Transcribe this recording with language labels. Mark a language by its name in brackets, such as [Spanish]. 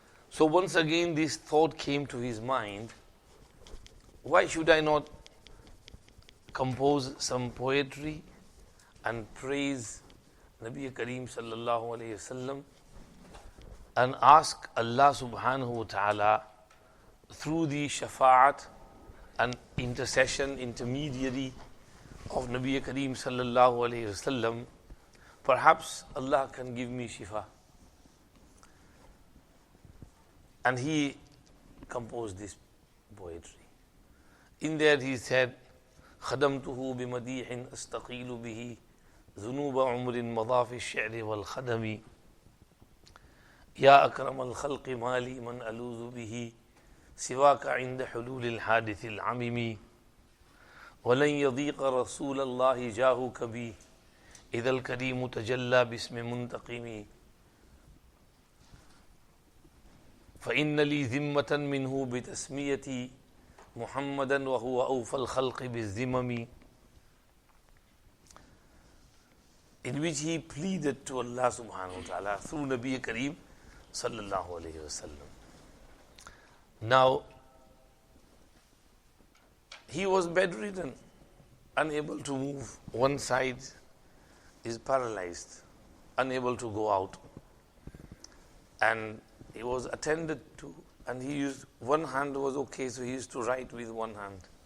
[English] So once again this thought came to his mind, why should I not compose some poetry and praise Nabi Kareem sallallahu alayhi wasallam and ask Allah subhanahu wa ta'ala through the shafa'at and intercession, intermediary of Nabi Kareem sallallahu alayhi wasallam, perhaps Allah can give me shifa. And he composed this poetry. In there he said, [Arabic] خدمته بمديح أستقيل به ذنوب عمر مضى في الشعر والخدم يا أكرم الخلق مالي من ألوذ به سواك عند حلول الحادث العمم ولن يضيق رسول الله جاهك بي إذا الكريم تجلى باسم منتقم فإن لي ذمة منه بتسميتي محمدا وهو أوفى الخلق بالذمم, [English] in which he pleaded to Allah subhanahu wa ta'ala through Nabi Kareem sallallahu alayhi wa sallam. Now, he was bedridden, unable to move. One side is paralyzed, unable to go out. And he was attended to, and he used, one hand was okay, so he used to write with one hand.